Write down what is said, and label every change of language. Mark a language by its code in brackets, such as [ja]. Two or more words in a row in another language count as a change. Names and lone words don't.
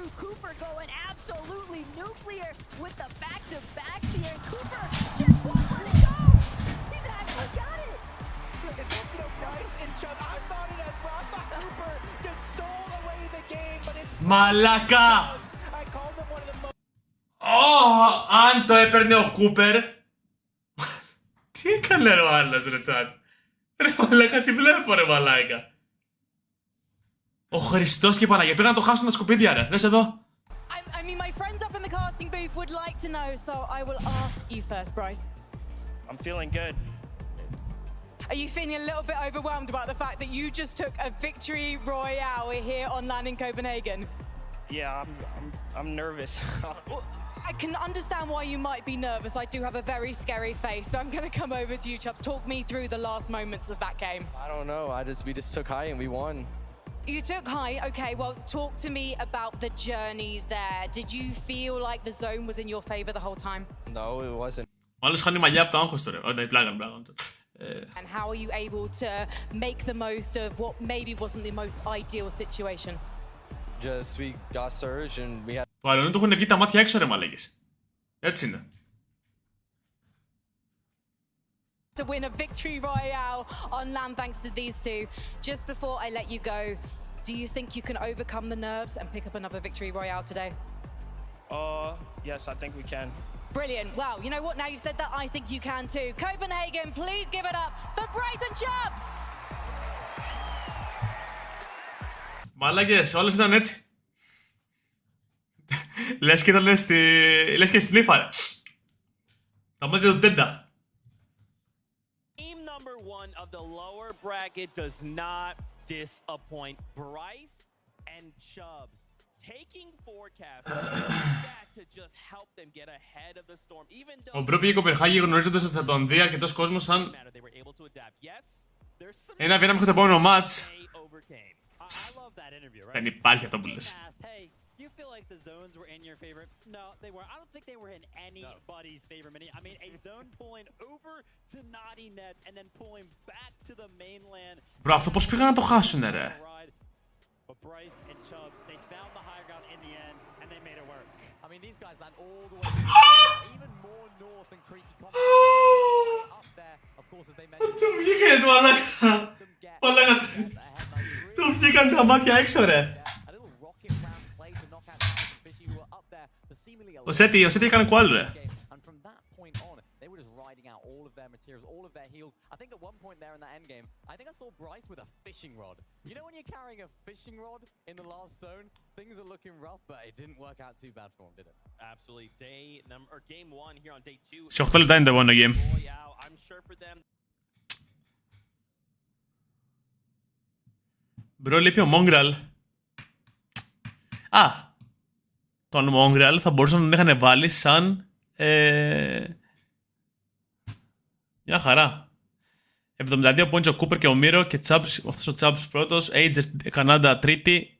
[en] Cooper going absolutely nuclear with the back-to-backs here. And Cooper just won't let it go. He's actually got it. It's also nice and Chubb. I thought it as well. I thought Cooper just stole away the game, but it's [el] Μαλάκα! [en] I called them one of the most. [el] Αν το έπαιρνε ο Κούπερ. Τι έκανε ρε ο άλλος ρε τσάτ. Ρε μαλάκα, τι βλέπω ρε μαλάκα. Ο Χριστός και η Παναγία πήγαν να το χάσουν τα σκουπίδια ρε. Δες εδώ. [en] I mean, my friends up in the casting booth would like to know, so I will ask you first, Bryce. I'm feeling good. Are you feeling a little bit overwhelmed about the fact that you just took a victory royale here on land in Copenhagen? Yeah, I'm nervous. I can understand why you might be nervous. I do have a very scary face, so I'm going to come over to you, Chubbs. Talk me through the last moments of that game. I don't know. We just took high and we won. You took high. Okay, well, talk to me about the journey there. Did you feel like the zone was in your favor the whole time? No, it wasn't. [el] Μάλλον χάνει μαλλιά από το άγχος του ρε. Όχι, πλάκα. [en] And how are you able to make the most of what maybe wasn't the most ideal situation? Just we got surge and we had. [el] Το άλλο είναι του έχουν βγει τα μάτια έξω ρε μαλέκες. Έτσι είναι. [en] To win a victory royale on land thanks to these two. Just before I let you go, do you think you can overcome the nerves and pick up another victory royale today? Yes, I think we can. Brilliant. Well, you know what? Now you've said that, I think you can too. Copenhagen, please give it up for Bryce and Chubbs! [el] Μαλάκες, όλες ήταν έτσι. Λες και ήταν λες και στην ύφα ρε. Τα μάτια του Τέντα. [en] Team number one of the lower bracket does not disappoint. Bryce and Chubbs taking forecast back to just help them get ahead of the storm. Even though [el] Ο Μπρο πήγε Κοπενχάγη γνωρίζοντας ότι θα τον δει αρκετός κόσμος σαν ένα βίνα μέχρι το επόμενο μάτς. Δεν υπάρχει αυτό που λες. [en] You feel like the zones were in your favor? No, they weren't. I don't think they were in anybody's favor. I mean, a zone pulling over to Naughty Nets and then pulling back to the mainland. [el] Μπρο, αυτό πώς πήγαν να το χάσουνε ρε. [en] But Bryce and Chubbs, they found the high ground in the end and they made it work. I mean, these guys land all the way even more north than Creaky up there, of course, as they mentioned. [el] Του βγήκε το μαλάκα. Μαλάκα. Του βγήκαν τα μάτια έξω ρε. Ο Σέτι έκανε qual, ρε. [en] And from that point on, they were just riding out all of their materials, all of their heals. I think at one point there in the end game, I think I saw Bryce with a fishing rod. You know when you're carrying a fishing rod in the last zone, things are looking rough, but it didn't work out too bad for him, did it? Absolutely. Game 1 here on day 2. [el] Σε 8 λεπτά είναι το επόμενο game. [en] I'm sure for them. [el] Μπρο, λείπει ο Mongrel. Α, τον Mongrel θα μπορούσαν να τον είχαν βάλει σαν... μια χαρά. 72 points ο Cooper και ο Miro και Chubbs, αυτός ο Chubbs πρώτος, Ages Κανάντα τρίτη.